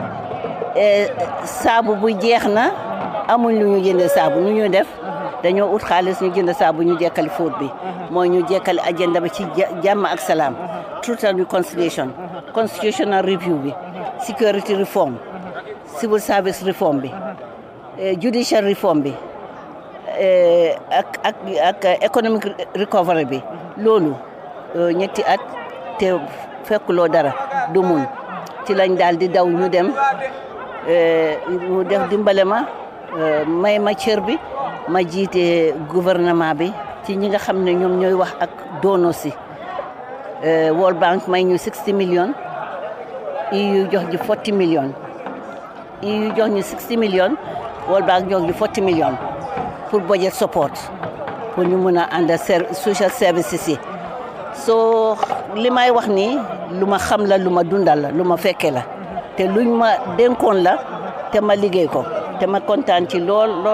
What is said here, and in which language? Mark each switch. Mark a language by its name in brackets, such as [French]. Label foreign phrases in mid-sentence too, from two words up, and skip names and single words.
[Wolof] saabu bu jeex na amuñ lu ñu jëndee saabu nu ñu def dañoo ut xaalis ñu jënd saabu ñu jekkali fóot bi mooy ñu jekkali agenda bi ci jàmm ak salaam [English] truth and reconciliation constitutional review [Wolof] bi [English] security reform civil service reform [Wolof] bi [English] judicial reform [Wolof] bi ak [English] economic recovery [Wolof] bi loolu ñetti at te fekkuloo dara du mun ci lañ daal di daw ñu dem mu def dimbale ma may ma cër bi ma jiite gouvernement bi ci ñi nga xam ne ñoom ñooy wax ak doono si World Bank may ñu 60 millions EU jox ji 40 millions EU jox ñu 60 millions World Bank jox ji 40 millions pour [English] budget support [Wolof] pour ñu mën a ànd [English] social services [Wolof] yi soo li may wax ni lu ma xam la lu ma dundal la lu ma fekke la te luñ ma dénkoon la te ma liggéey ko te ma kontaan ci lool